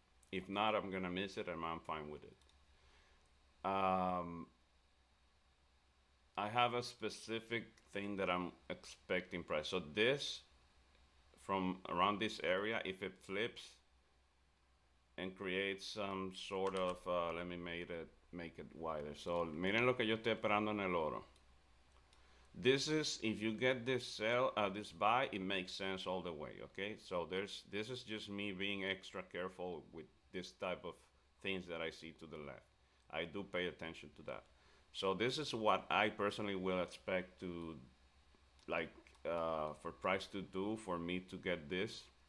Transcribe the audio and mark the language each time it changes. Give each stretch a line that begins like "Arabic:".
English: If not, I'm gonna miss it, and I'm fine with it. I have a specific thing that I'm expecting price. So this from around this area, if it flips and creates some sort of, let me make it wider.
Spanish: So miren lo que yo estoy esperando en el oro.
English: This is, if you get this sell, this buy, it makes sense all the way, okay? So this is just me being extra careful with this type of things that I see to the left. I do pay attention to that. So this is what I personally will expect to, like, for price to do for me to get this.